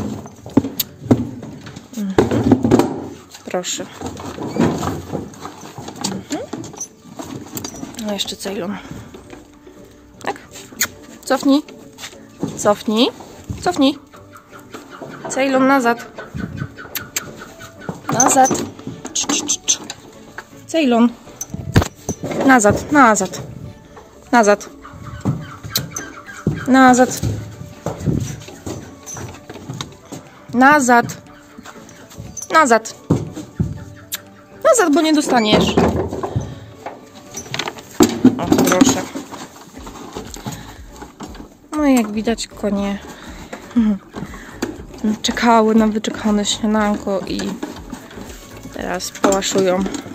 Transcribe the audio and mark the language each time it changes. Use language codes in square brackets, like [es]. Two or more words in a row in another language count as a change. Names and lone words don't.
[pl] Proszę. No jeszcze Ceylon. Tak? Cofnij. Cofnij. Cofnij. Ceylon nazad. Nazad. Ceylon. Nazad. Nazad. Nazad. Nazad. Nazad. Nazad. Nazad, bo nie dostaniesz. O, proszę. No i jak widać, konie czekały na wyczekane śniadanko i teraz pałaszują.